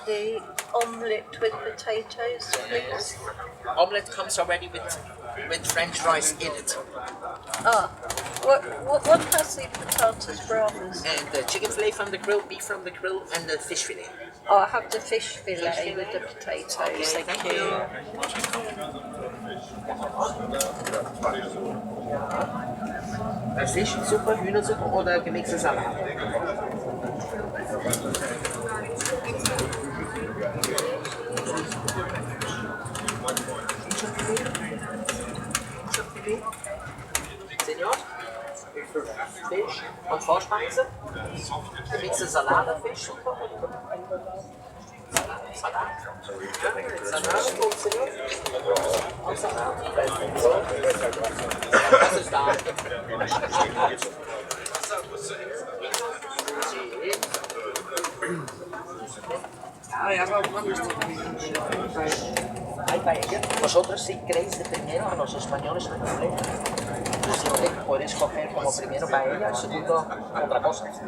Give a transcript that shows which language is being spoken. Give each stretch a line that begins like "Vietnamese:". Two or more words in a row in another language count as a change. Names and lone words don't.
English: the omelette with potatoes, please. Omelette comes already with French rice in it. Ah, what has the patatas bravas? And the chicken fillet from the grill, beef from the grill, and the fish fillet. Oh, I have the fish fillet with the potatoes, thank you.
German: Fischsuppe, Hühnersuppe oder gemixte Salat? Senor? Fisch und Vorspeise? Gemixte Salat, Fischsuppe und Salat. Salat und Senor? Und Salat. Das ist da.
Spanish: Hay paella. Vosotros si queréis de primero, los españoles no hay problema. Siempre puedes coger como primero paella, segundo otra cosa.